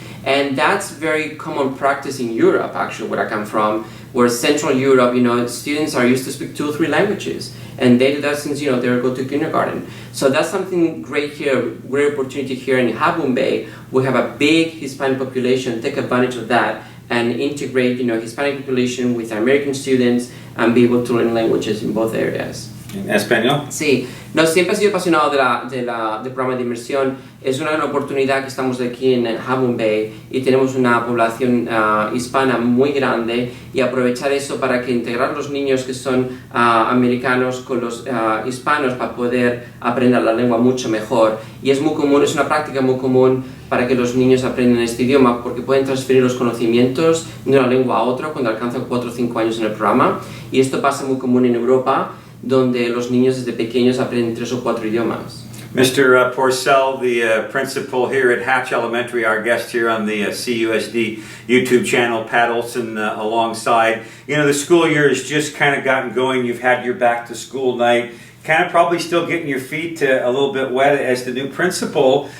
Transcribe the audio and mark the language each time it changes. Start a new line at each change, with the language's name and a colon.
English: And that's very common practice in Europe, actually, where I come from, where Central Europe, students are used to speak 2 or 3 languages, and they do that since, they go to kindergarten. So that's something great here, great opportunity here in Habun Bay. We have a big Hispanic population, take advantage of that, and integrate, Hispanic population with American students and be able to learn languages in both areas.
Spanish: ¿En español? Sí, siempre he sido apasionado del programa de inmersión. Es una gran oportunidad que estamos aquí en Habun Bay y tenemos una población hispana muy grande, y aprovechar eso para que integrar los niños que son americanos con los hispanos para poder aprender la lengua mucho mejor. Y es muy común, es una práctica muy común para que los niños aprendan este idioma, porque pueden transferir los conocimientos de una lengua a otra cuando alcanzan 4 o 5 años en el programa. Y esto pasa muy común en Europa, donde los niños desde pequeños aprenden 3 o 4 idiomas.
English: Mr. Porcel, the principal here at Hatch Elementary, our guest here on the CUSD YouTube channel, Pat Olson alongside. You know, the school year has just kind of gotten going. You've had your back to school night, kind of probably still getting your feet a little bit wet as the new principal.